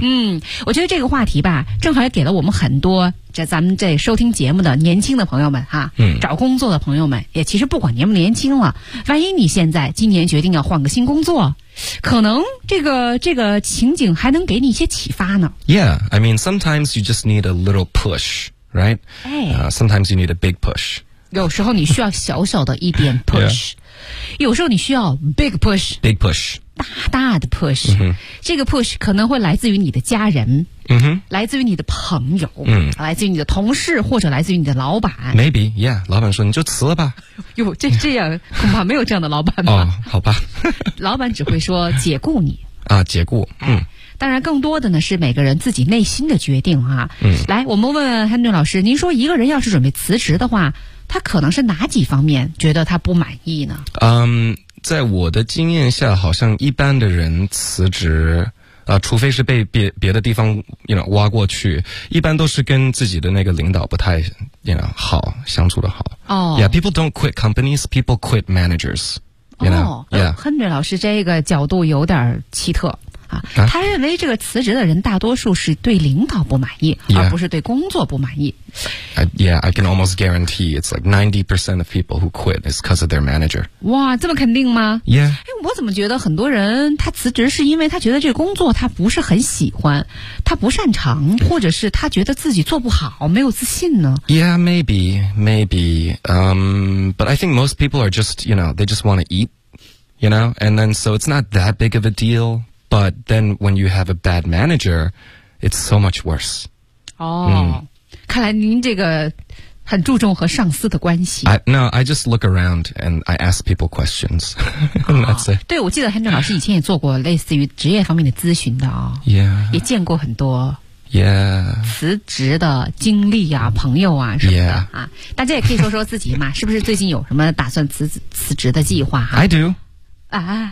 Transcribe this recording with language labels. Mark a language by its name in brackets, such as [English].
[Chinese] 嗯，我觉得这个话题吧正好也给了我们很多这咱们这收听节目的年轻的朋友们哈、嗯、找工作的朋友们，也其实不管年不年轻了，万一你现在今年决定要换个新工作，可能这个情景还能给你一些启发呢。 [English] Yeah, I mean sometimes you just need a little pushRight?、Sometimes you need a big push. [Chinese] 有时候你需要小小的一点 push. 、 [English] yeah. [Chinese] 有时候你需要 [English] big push. Big push. [Chinese] 大大的 push.、 Mm-hmm. 这个 push 可能会来自于你的家人、 mm-hmm. 来自于你的朋友、 mm. 来自于你的同事或者来自于你的老板。 [English] Maybe, yeah. [Chinese] 老板说你就辞了吧。哟，这样恐怕没有这样的老板吧。哦、好吧。老板只会说解雇你。啊，解雇。嗯。当然更多的呢是每个人自己内心的决定啊。嗯，来我们问问 Henry 老师，您说一个人要是准备辞职的话，他可能是哪几方面觉得他不满意呢？在我的经验下好像一般的人辞职除非是被别的地方 you know, 挖过去，一般都是跟自己的那个领导不太 you know, 好相处的好。哦、oh. [English] Yeah, people don't quit companies, people quit managers, you know? [Chinese] Oh, yeah. Henry 老师这个角度有点奇特。啊、他认为这个辞职的人大多数是对领导不满意、 [English] yeah. [Chinese] 而不是对工作不满意。 [English] Yeah, I can almost guarantee it's like 90% of people who quit is because of their manager. [Chinese] 哇，这么肯定吗？ [English] Yeah、 [Chinese] 哎、我怎么觉得很多人他辞职是因为他觉得这个工作他不是很喜欢，他不擅长，或者是他觉得自己做不好，没有自信呢？ [English] Yeah, maybe, maybe. But I think most people are just, you know, they just want to eat, you know, and then so it's not that big of a deal. But then when you have a bad manager, it's so much worse. [Chinese] 哦、oh, 嗯、看来您这个很注重和上司的关系。 [English] No, I just look around and I ask people questions. That's it. [Chinese] 对，我记得 Henry 老师以前也做过类似于职业方面的咨询的、哦、 [English] Yeah. [Chinese] 也见过很多。 [English] Yeah. [Chinese] 辞职的经历啊，朋友啊什么的、 [English] yeah. 啊。 [Chinese] 大家也可以说说自己嘛，是不是最近有什么打算辞职的计划、啊、 [English] I do. 啊、